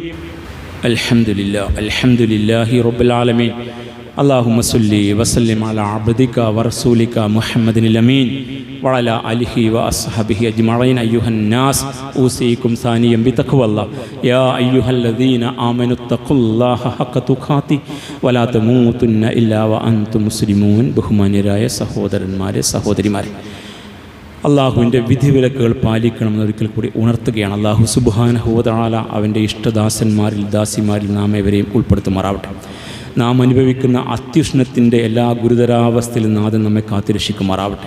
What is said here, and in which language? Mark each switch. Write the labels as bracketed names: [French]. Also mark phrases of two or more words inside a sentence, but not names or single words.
[Arabic] الحمد لله رب العالمين اللهم صل وسلم على عبدك ورسولك محمد الأمين وعلى آله وأصحابه أجمعين أيها الناس أوصيكم ثانيا بتقوى الله يا أيها الذين آمنوا اتقوا الله حق تقاته ولا تموتن إلا وأنتم مسلمون [Malayalam] ബഹുമാന്യരായ സഹോദരന്മാരെ സഹോദരിമാരെ, അള്ളാഹുവിൻ്റെ വിധിവിലക്കുകൾ പാലിക്കണമെന്ന് ഒരിക്കൽ കൂടി ഉണർത്തുകയാണ്. അള്ളാഹു [Arabic] سبحانه وتعالى [Malayalam] അവൻ്റെ ഇഷ്ടദാസന്മാരിൽ ദാസിമാരിൽ നാം ഏവരെയും ഉൾപ്പെടുത്തുമാറാവട്ടെ. നാം അനുഭവിക്കുന്ന അത്യുഷ്ണത്തിൻ്റെ എല്ലാ ഗുരുതരാവസ്ഥയിലും നാഥൻ നമ്മെ കാത്തുരക്ഷിക്കുമാറാവട്ടെ.